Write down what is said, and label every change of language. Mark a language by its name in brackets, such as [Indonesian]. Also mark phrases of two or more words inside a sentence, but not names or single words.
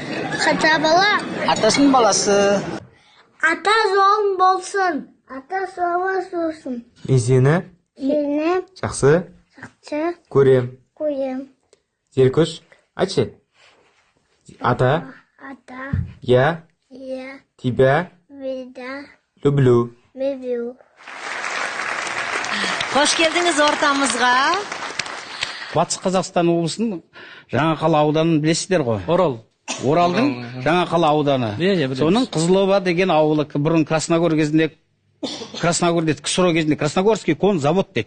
[Kazakh] Қата бала. Атасының баласы. Ата жолың болсын. Ата жолың болсын. Мен сені жақсы көрем. Зеркөш, айтшы. Ата. [Russian] Я. Тебя. Люблю. [Kazakh] Қош келдіңіз ортамызға. Батыс Қазақстан облысының Жаңақала ауданын білесіздер ғой? Оралдың Жаңақала ауданы. Соның Қызылоба деген ауылы бұрын Красногор кезінде КСРО кезінде [Russian] Красногорский кон завод [Kazakh] дейді.